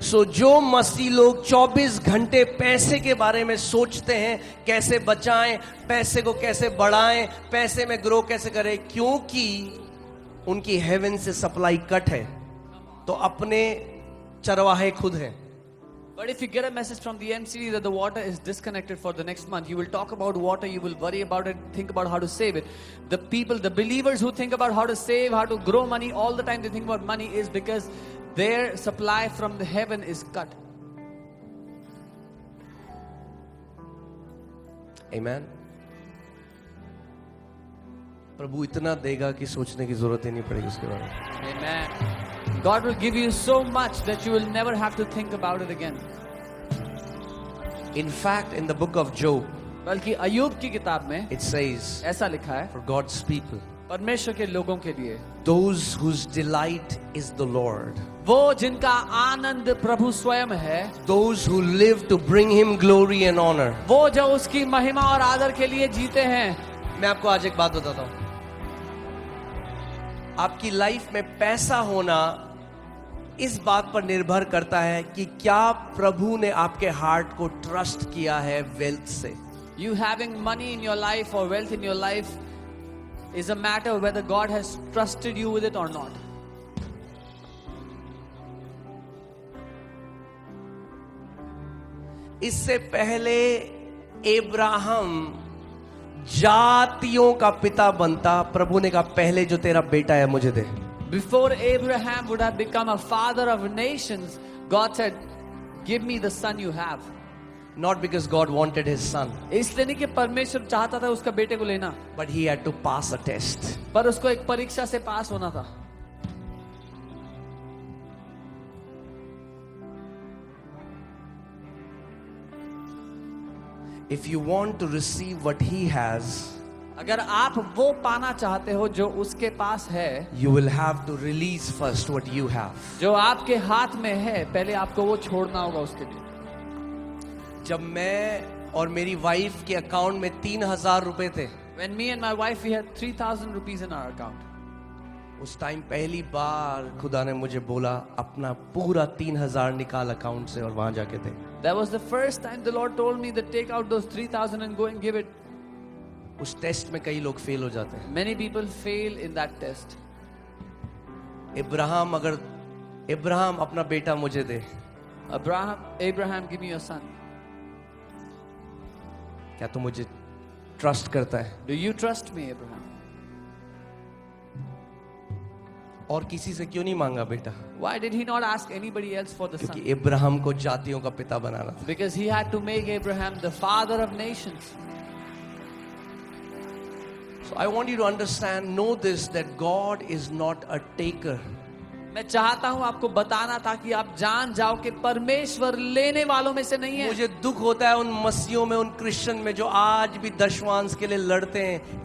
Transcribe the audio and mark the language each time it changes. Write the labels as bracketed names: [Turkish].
[Hindi] सो जो मसीह लोग 24 घंटे पैसे के बारे में सोचते हैं, कैसे बचाएं, पैसे को कैसे बढ़ाएं, पैसे में ग्रो कैसे करें, क्योंकि उनकी हेवन से सप्लाई कट है, तो अपने चरवाहे खुद हैं। [English] But if you get a message from the MCD that the water is disconnected for the next month, you will talk about water, you will worry about it, think about how to save it. The people, the believers who think about how to save, how to grow money, all the time they think about money is because their supply from the heaven is cut. Amen. [Hindi] प्रभु इतना देगा कि सोचने की जरूरत ही नहीं पड़ेगी उसके बारे में. [English] Amen. God will give you so much that you will never have to think about it again. In fact, in the book of Job, [Hindi] बल्कि अय्यूब की किताब में [English] it says, [Hindi] ऐसा लिखा है, [English] for God's people, [Hindi] परमेश्वर के लोगों के लिए, [English] those whose delight is the Lord, [Hindi] वो जिनका आनंद प्रभु स्वयं है, [English] those who live to bring Him glory and honor. [Hindi] वो जो उसकी महिमा और आदर के लिए जीते हैं. मैं आपको आज एक बात बताता हूं. आपकी लाइफ में पैसा होना इस बात पर निर्भर करता है कि क्या प्रभु ने आपके हार्ट को ट्रस्ट किया है वेल्थ से. [English] You having money in your life or wealth in your life is a matter of whether God has trusted you with it or not. [Hindi] इससे पहले अब्राहम जातियों का पिता बनता, प्रभु ने कहा पहले जो तेरा बेटा है मुझे दे. [English] Before Abraham would have become a father of nations, God said, "Give me the son you have." Not because God wanted his son, [Hindi] इसलिए नहीं कि परमेश्वर चाहता था उसका बेटे को लेना, [English] but he had to pass a test. [Hindi] पर उसको एक परीक्षा से पास होना था. [English] If you want to receive what he has, [Hindi] अगर आप वो पाना चाहते हो जो उसके पास है, [English] you will have to release first what you have. [Hindi] जो आपके हाथ में है, पहले आपको वो छोड़ना होगा उसके लिए. जब मैं और मेरी वाइफ के अकाउंट में 3,000 रुपए थे, [English] When me and my wife we had 3,000 rupees in our account. [Hindi] उस टाइम पहली बार खुदा ने मुझे बोला अपना पूरा 3,000 निकाल अकाउंट से और वहां जाके दे. [English] That was the first time the Lord told me that take out those 3,000 and go and give it. [Hindi] उस टेस्ट में कई लोग फेल हो जाते हैं. [English] Many people fail in that test. [Hindi] Ibrahim अपना बेटा मुझे दे. [English] Abraham, give me your son. [Hindi] क्या तू मुझे ट्रस्ट करता है? [English] Do you trust me, Abraham? [Hindi] और किसी से क्यों नहीं मांगा बेटा? [English] Why did he not ask anybody else for the [Hindi] क्योंकि [English] son? [Hindi] इब्राहिम को जातियों का पिता बनाना था. [English] Because he had to make Abraham the father of nations. So I want you to understand, know this, that God is not a taker. [Hindi] मैं चाहता हूं आपको बताना ताकि आप जान जाओ कि परमेश्वर लेने वालों में से नहीं है. मुझे दुख होता है उन मसीहों में, उन क्रिश्चियन में जो आज भी दशवांश के लिए लड़ते हैं.